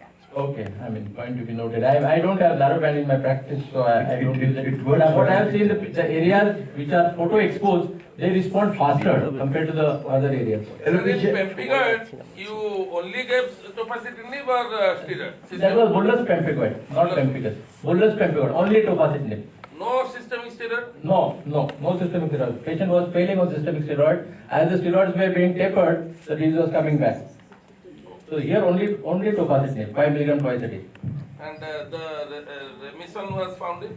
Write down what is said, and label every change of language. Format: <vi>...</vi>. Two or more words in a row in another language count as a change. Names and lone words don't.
<en>Okay, I mean, point to be noted. I don't have narrowband in my practice, so I don't use it. But what I have seen, the areas which are photo exposed, they respond faster compared to the other areas. In pemphigoid, you only gave tofacitinib or steroid? That was bullous pemphigoid, not pemphigus. Bullous pemphigoid, only tofacitinib. No systemic steroid? No systemic steroid. Patient was failing on systemic steroid. As the steroids were being tapered, the disease was coming back. So here only tofacitinib, 5 mg twice a day. And the remission was found in?</en>